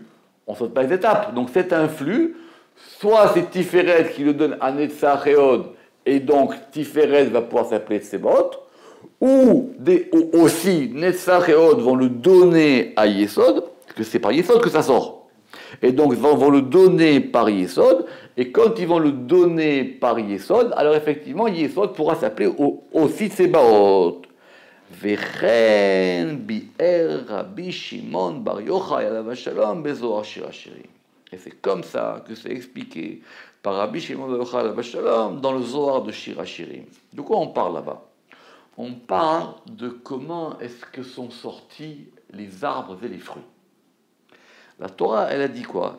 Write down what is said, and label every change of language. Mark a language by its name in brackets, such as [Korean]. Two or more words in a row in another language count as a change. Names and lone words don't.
[French] On ne saute pas les étapes. Donc cet influx, soit c'est Tiferet qui le donne à Netzach et Hod, et donc Tiferet va pouvoir s'appeler Tsebaot, ou aussi Netzach et Hod vont le donner à Yesod, parce que c'est par Yesod que ça sort. Et donc ils vont le donner par Yesod, et quand ils vont le donner par Yesod, alors effectivement Yesod pourra s'appeler aussi Tsebaot. [Hebrew] וכן ביאר רבי שמעון בר יוחאי עליו השלום בזוהר שיר השירים. [French] Et c'est comme ça que c'est expliqué par Rabbi Shimon bar Yochai [Hebrew] עליו השלום [French] dans le Zohar de Shir haShirim. De quoi on parle là-bas? On parle de comment est-ce que sont sortis les arbres et les fruits. La Torah, elle a dit quoi?